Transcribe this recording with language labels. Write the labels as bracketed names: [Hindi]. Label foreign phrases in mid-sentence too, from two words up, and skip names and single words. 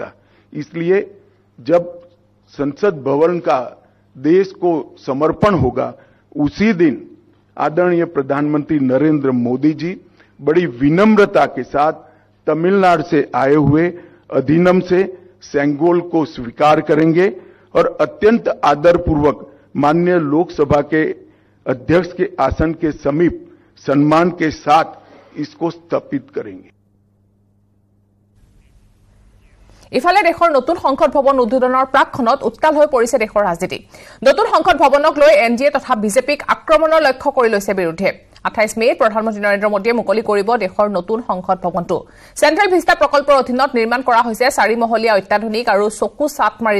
[Hindi] इसलिए जब संसद भवन का देश को समर्पण होगा, उसी दिन आदरणीय प्रधानमंत्री नरेंद्र मोदी जी बड़ी विनम्रता के साथ तमिलनाडु से आए हुए अधिनियम से सेंगोल को स्वीकार करेंगे और अत्यंत आदरपूर्वक माननीय लोकसभा के अध्यक्ष के आसन के समीप सम्मान के साथ इसको स्थापित करेंगे। [Assamese] ইফালে দেশৰ নতুন সংসদ ভৱন উদ্বোধনৰ প্ৰাকখনত উত্তাল হৈ পৰিছে দেশৰ ৰাজনীতি নতুন সংসদ ভৱনক লৈ এনডিএ তথা বিজেপিক আক্ৰমণৰ লক্ষ্য কৰি লৈছে বিৰোধীয়ে 28 মেত প্ৰধানমন্ত্ৰী নৰেন্দ্ৰ মোদীয়ে মুকলি কৰিব দেশৰ নতুন সংসদ ভৱনটো চেন্ট্ৰেল ভিস্তা প্ৰকল্পৰ অধীনত নিৰ্মাণ কৰা হৈছে 4 মহলীয়া অত্যাধুনিক আৰু চকু সাত মাৰি